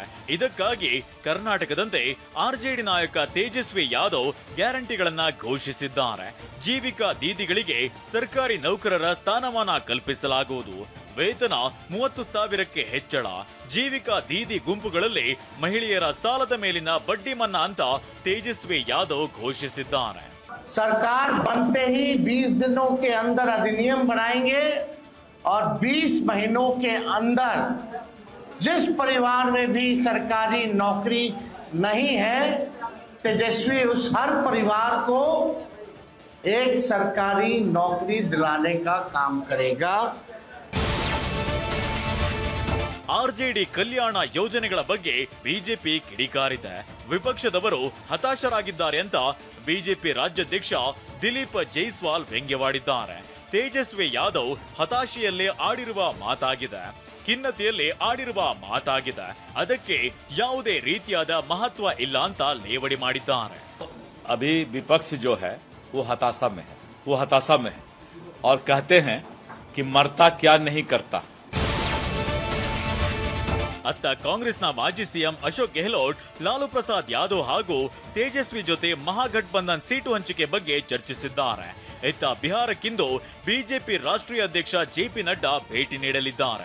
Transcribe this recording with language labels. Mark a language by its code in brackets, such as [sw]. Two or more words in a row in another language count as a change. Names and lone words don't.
[kn] ಇದಕ್ಕಾಗಿ ಕರ್ನಾಟಕದಂತೆ ಆರ್ಜೆಡಿ ನಾಯಕ ತೇಜಸ್ವಿ ಯಾದವ್ ಗ್ಯಾರಂಟಿಗಳನ್ನ ಘೋಷಿಸಿದ್ದಾರೆ. ಜೀವಿಕಾ ದೀದಿಗಳಿಗೆ ಸರ್ಕಾರಿ ನೌಕರರ ಸ್ಥಾನಮಾನ ಕಲ್ಪಿಸಲಾಗುವುದು. ವೇತನ 30,000ಕ್ಕೆ ಹೆಚ್ಚಳ. ಜೀವಿಕಾ ದೀದಿ ಗುಂಪುಗಳಲ್ಲಿ ಮಹಿಳೆಯರ ಸಾಲದ ಮೇಲಿನ ಬಡ್ಡಿ ಮನ್ನಾ ಅಂತ ತೇಜಸ್ವಿ ಯಾದವ್ ಘೋಷಿಸಿದ್ದಾರೆ. [hi] सरकार बनते ही 20 दिनों के अंदर अधिनियम बनाएंगे और 20 महीनों के अंदर जिस परिवार में भी सरकारी नौकरी नहीं है, तेजस्वी उस हर परिवार को एक सरकारी नौकरी दिलाने का काम करेगा. [kn] ಆರ್ಜೆಡಿ ಕಲ್ಯಾಣ ಯೋಜನೆಗಳ ಬಗ್ಗೆ ಬಿಜೆಪಿ ಕಿಡಿಕಾರಿದೆ. ವಿಪಕ್ಷದವರು ಹತಾಶರಾಗಿದ್ದಾರೆ ಅಂತ ಬಿಜೆಪಿ ರಾಜ್ಯಾಧ್ಯಕ್ಷ ದಿಲೀಪ್ ಜೈಸ್ವಾಲ್ ವ್ಯಂಗ್ಯವಾಡಿದ್ದಾರೆ. ತೇಜಸ್ವಿ ಯಾದವ್ ಹತಾಶೆಯಲ್ಲೇ ಆಡಿರುವ ಮಾತಾಗಿದೆ, ಖಿನ್ನತೆಯಲ್ಲಿ ಆಡಿರುವ ಮಾತಾಗಿದೆ. ಅದಕ್ಕೆ ಯಾವುದೇ ರೀತಿಯಾದ ಮಹತ್ವ ಇಲ್ಲ ಅಂತ ಲೇವಡಿ ಮಾಡಿದ್ದಾರೆ. [hi] अभी विपक्ष जो है वो हताशा में है और कहते हैं कि मरता क्या नहीं करता. [kn] ಅತ್ತ ಕಾಂಗ್ರೆಸ್ನ ಮಾಜಿ ಸಿಎಂ ಅಶೋಕ್ ಗೆಹ್ಲೋಟ್ ಲಾಲು ಪ್ರಸಾದ್ ಯಾದವ್ ಹಾಗೂ ತೇಜಸ್ವಿ ಜೊತೆ ಮಹಾಗಠಬಂಧನ್ ಸೀಟು ಹಂಚಿಕೆ ಬಗ್ಗೆ ಚರ್ಚಿಸಿದ್ದಾರೆ. ಇತ್ತ ಬಿಹಾರಕ್ಕಿಂದು ಬಿಜೆಪಿ ರಾಷ್ಟ್ರೀಯ ಅಧ್ಯಕ್ಷ ಜೆಪಿ ನಡ್ಡಾ ಭೇಟಿ ನೀಡಲಿದ್ದಾರೆ.